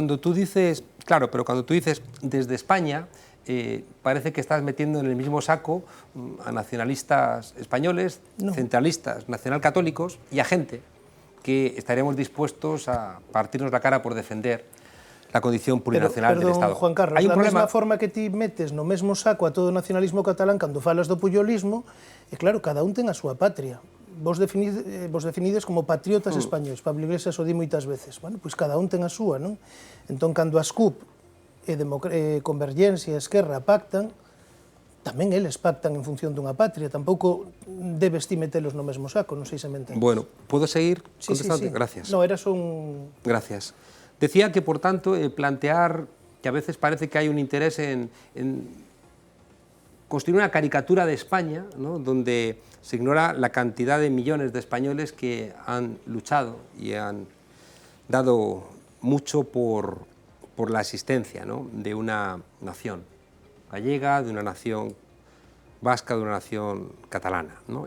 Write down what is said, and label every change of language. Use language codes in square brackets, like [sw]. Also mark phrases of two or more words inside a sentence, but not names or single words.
[es] Cuando tú dices, claro, pero cuando tú dices desde España, parece que estás metiendo en el mismo saco a nacionalistas españoles, centralistas, nacionalcatólicos y a gente que estaríamos dispuestos a partirnos la cara por defender la condición plurinacional del Estado. [gl] Juan Carlos, Hai un da problema... mesma forma que ti metes no mesmo saco a todo o nacionalismo catalán cando falas do puyolismo, e claro, cada un ten a súa patria. Vos definides como patriotas españois, Pablo Iglesias o di moitas veces. Bueno, pois cada un ten a súa, non? Entón, cando as CUP e Convergencia e Esquerra pactan, tamén eles pactan en función dunha patria, tampouco debes ti metelos no mesmo saco, non sei se me entendes. [es] Bueno, ¿puedo seguir Sí. contestando? Gracias. [gl] No, era só un... [es] Gracias. Decía que, por tanto, plantear que a veces parece que hay un interés en construir una caricatura de España, ¿no?, donde se ignora la cantidad de millones de españoles que han luchado y han dado mucho por la existencia, ¿no?, de una nación gallega, de una nación vasca, de una nación catalana, ¿no?